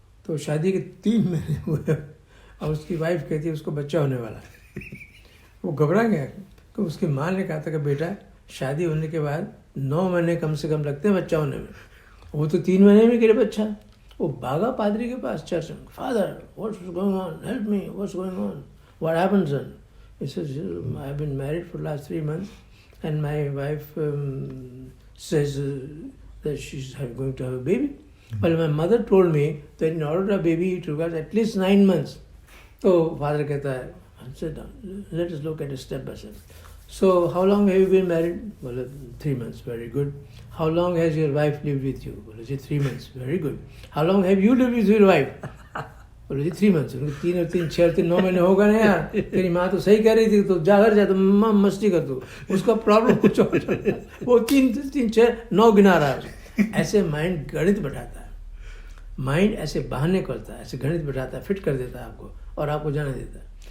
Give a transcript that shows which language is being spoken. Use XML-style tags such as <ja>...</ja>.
<hi>तो शादी के 3 महीने हुए और उसकी वाइफ कहती है उसको बच्चा होने वाला है। वो घबरा गया, तो उसकी माँ ने कहा था कि बेटा शादी होने के बाद 9 महीने कम से कम लगते हैं बच्चा होने में, वो तो 3 महीने में गिरे बच्चा। वो भागा पादरी के पास चर्च में,</hi> <en>Father what's going on, help me, what's going on, what happened son? He says, I have been married for the last 3 months and my wife says that she's going to have a baby. Well, my mother told me that in order to have a baby it requires at least 9 months. So father</en> <hi>कहता है,</hi> <en>sit down, let us look at it step by step. So how long have you been married? Well, 3 months, very good. How long has your wife lived with you? Well, 3 months, very good. How long have you lived with your wife?</en> <hi>बोलो जी 3 months। 3 और 3 6 और 3 9 महीने होगा ना यार, तेरी माँ तो सही कह रही थी, तो जा घर जा, तो माँ मस्ती कर तू, उसका प्रॉब्लम कुछ और वो 3 6 9 गिना रहा है। ऐसे माइंड गणित बैठाता है, माइंड ऐसे बहाने करता है, ऐसे गणित बैठाता है, फिट कर देता है आपको और आपको जाने देता है।</hi>